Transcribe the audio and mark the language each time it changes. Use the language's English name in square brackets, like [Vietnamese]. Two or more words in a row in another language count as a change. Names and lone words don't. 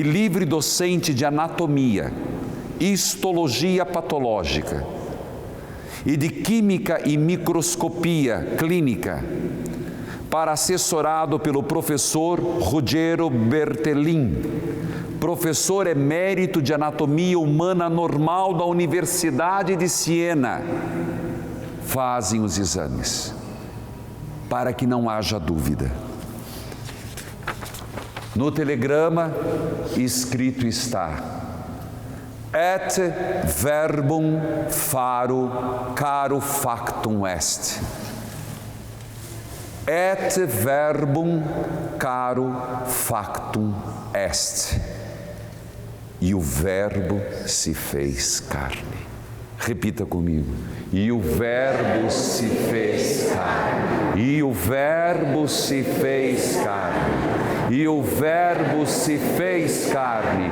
[Portuguese] livre docente de anatomia, histologia patológica e de química e microscopia clínica, para assessorado pelo professor Ruggero Bertellin, professor emérito de anatomia humana normal da Universidade de Siena, fazem os exames, para que não haja dúvida. No telegrama escrito está: [Latin] et verbum faro caro factum est. Et verbum caro factum est. [Portuguese] E o verbo se fez carne. Repita comigo. E o verbo se fez carne. E o verbo se fez carne. E o verbo se fez carne.